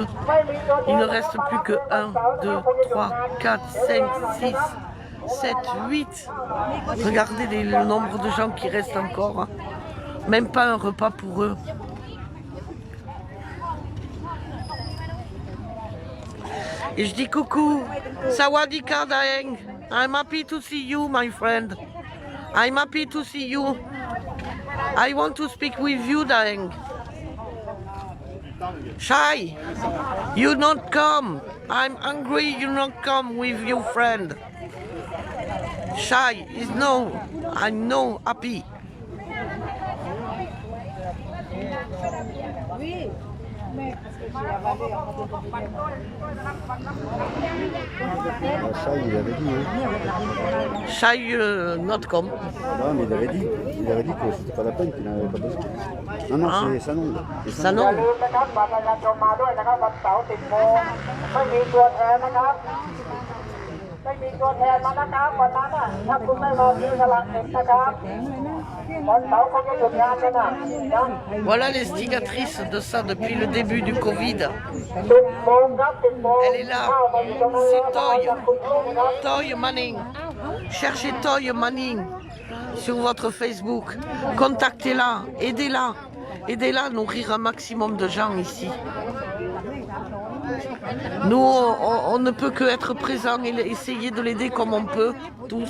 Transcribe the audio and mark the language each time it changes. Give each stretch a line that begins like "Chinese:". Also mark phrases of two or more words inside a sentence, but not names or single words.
French: Il ne reste plus que 1, 2, 3, 4, 5, 6, 7, 8. Regardez le nombre de gens qui restent encore. Hein. Même pas un repas pour eux. Et je dis coucou.
Thai: Sawadika Daeng.
English: I'm happy to see you, my friend. I'm happy to see you. I want to speak with you, Daeng. Shy, you not come. I'm hungry, you not come with your friend. Shy is no, I'm no happy.
French: Ça, il avait dit. Hein.
English: Shy not come.
French: Non, mais il avait dit que c'était pas la peine, qu'il n'avait pas besoin. Non, non, c'est ça non. Ça non.
Thai: อย่าลืมนะครับบัตรประชาชนมาด้วยนะครับวันเสาร์10 โมงไม่มีตัวแทนนะครับไม่มีตัวแทนมานะครับวันนั้นน่ะถ้าคุณไม่มาซื้อสลากเด็กนะครับวันเสาร์เขาจะหยุดงานกันนะ
French: Voilà l'instigatrice de ça depuis le début du Covid.
Thai: 10 โมงครับ10 โมง
French: Elle est là.
Thai: เข้ามาอยู่ตรงนี้
French: C'est
Thai: นะครับ Toy. จากคุณลูกนะครับ
French: Toy Manning. Cherchez Toy Manning sur votre Facebook. Contactez-la. Aidez-la. Aidez-la à nourrir un maximum de gens ici. Nous, on ne peut que être présents et essayer de l'aider comme on peut, tous.